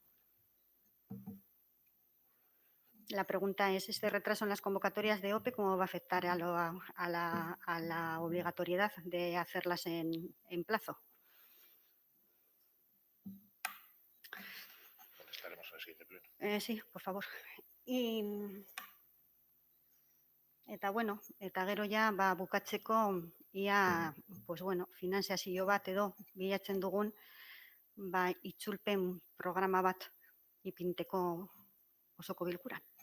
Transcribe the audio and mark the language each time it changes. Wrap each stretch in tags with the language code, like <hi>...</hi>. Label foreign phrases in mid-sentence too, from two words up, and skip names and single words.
<es>La pregunta es, ¿este retraso en las convocatorias de OPE cómo va a afectar a la obligatoriedad de hacerlas en plazo? Contestaremos en el siguiente pleno. Sí, por favor.</es> <eu>Eta bueno, eta gero ja bukatzeko ia,</eu> <es>pues bueno,</es> <eu>finanziazio bat edo bilatzen dugun itzulpen programa bat ipinteko osoko bilkuran.</eu>